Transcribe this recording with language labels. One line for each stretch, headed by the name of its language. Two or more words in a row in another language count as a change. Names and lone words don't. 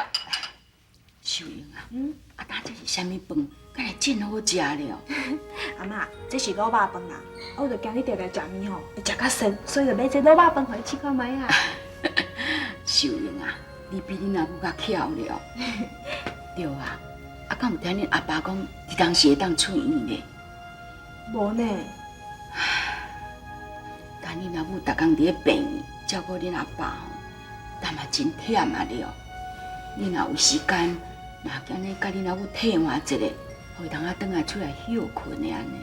Min Nan Chinese: 秀英啊，当这是啥物饭？敢会真好食了？阿妈，这是卤肉饭啦，我就惊你常常食面吼，会食较酸，所以就买这卤肉饭互你试看卖啊。秀英啊，你比恁阿母较巧了。对啊，敢有听恁阿爸讲，你当时会当出院呢？无呢。但恁阿母逐工伫咧病院照顾恁阿爸吼，但嘛真忝啊了。恁若有时间，嘛今日甲恁阿母替换一下，互伊当啊转来出来休困的安尼。